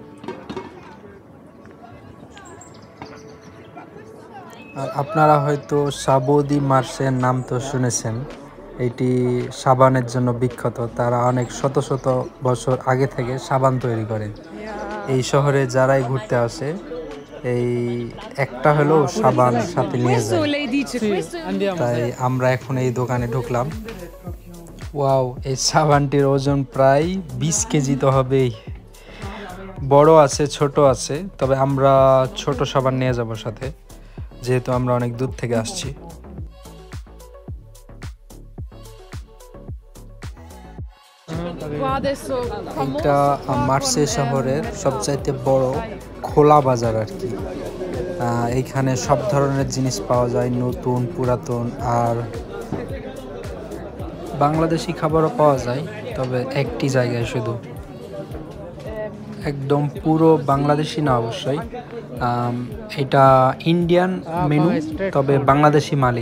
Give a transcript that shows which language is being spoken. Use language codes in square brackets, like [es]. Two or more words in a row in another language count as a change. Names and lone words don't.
[bn] আর আপনারা হয়তো সাবৌদি মার্সের নাম তো শুনেছেন। এটি সাবানের জন্য বিখ্যাত। তারা অনেক শত শত বছর আগে থেকে সাবান তৈরি করে। এই শহরে যারাই ঘুরতে আসে, এই একটা হলেও সাবান সাথে নিয়ে [it] Questo [bn] যায়। [it] lei dice, questo è Andiamo. [bn] তাই আমরা এখন এই দোকানে ঢুকলাম। ওয়াও, এই সাবানটির ওজন প্রায় 20 কেজি তো হবেই। বড় আছে, ছোট আছে, তবে আমরা ছোট সাবান নিয়ে যাব সাথে, যেহেতু আমরা অনেক দূর থেকে আসছি। [it] qua adesso [bn] এটা [it] famoso qua [bn] মার্সে [it] con, [bn] শহরের সবচাইতে বড় খোলা বাজার আর কি। এইখানে সব ধরনের জিনিস পাওয়া যায়, নতুন, পুরাতন, আর বাংলাদেশি খাবারও পাওয়া যায়, তবে একটি জায়গায় শুধু। একদম পুরো বাংলাদেশি না অবশ্যই, এটা ইন্ডিয়ান মেনু, তবে বাংলাদেশি মালিক।